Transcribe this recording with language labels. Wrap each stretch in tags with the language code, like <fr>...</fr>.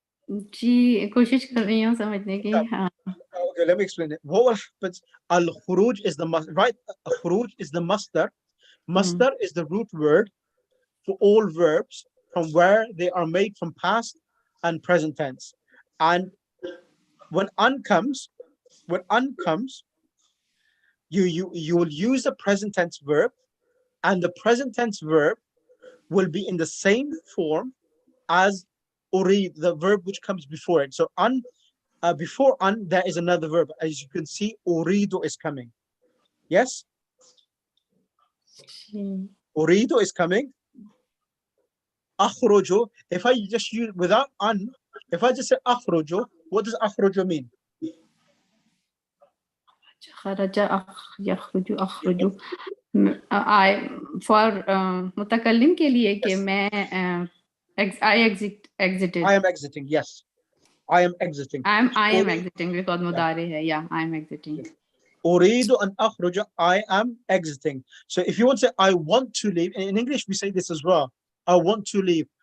<hi>जी कोशिश कर रही हूँ समझने की</hi> <en>Yeah.</en> <hi>हाँ</hi> <en>Okay, let me explain it. What will happen? Al khuruj is the must, right? Khuruj is the masdar. Masdar is the root word for all verbs from where they are made from past and present tense. And when an comes, you will use the present tense verb, and the present tense verb will be in the same form as urid, the verb which comes before it. So before an, there is another verb. As you can see, uridu is coming. Yes?</en> <hi>Ji</hi> <en>Uridu is coming. Akhruju, if I just use without an, if I just say akhruju, what does akhruju mean?</en> <ar>खरज यखरुजु अखरुजु</ar> <hi>I for मुतकल्लिम के लिए कि</hi> <en>Yes. मैं I exited I am exiting. Yes. I am exiting. I am exiting because</en> <hi>मुदारे है</hi> <en>yeah I am exiting Uridu an akhruja, I am exiting. So if you want to say, I want to leave, in English we say this as well. I want to leave.</en>